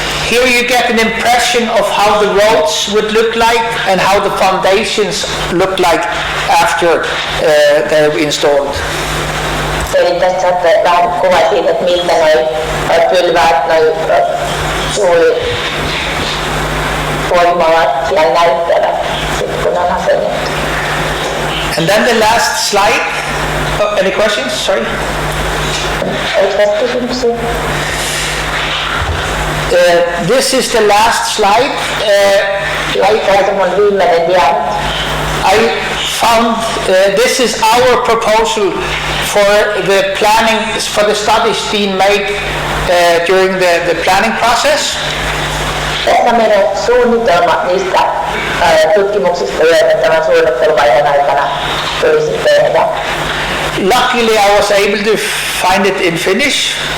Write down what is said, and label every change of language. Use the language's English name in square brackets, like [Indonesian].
[English] Here you get an impression of how the roads would look like and how the foundations look like after they're installed. [Finnish] Eli tässä saatte vähän kuva siitä, että miltä noi pylväät, noi tuulivoimalat siellä näyttävät, sit kun on asennettu. [English] And then the last slide. Oh, any questions? Sorry. [Finnish] Oliko tästä kysymyksiä? [English] This is the last slide. I found this is our proposal for the planning, for the studies being made during the planning process. [Finnish] Tässä on meidän suunnitelma niistä tutkimuksista, joita tämän suunnitteluvaiheen aikana tulisi tehdä. [English] Luckily I was able to find it in Finnish.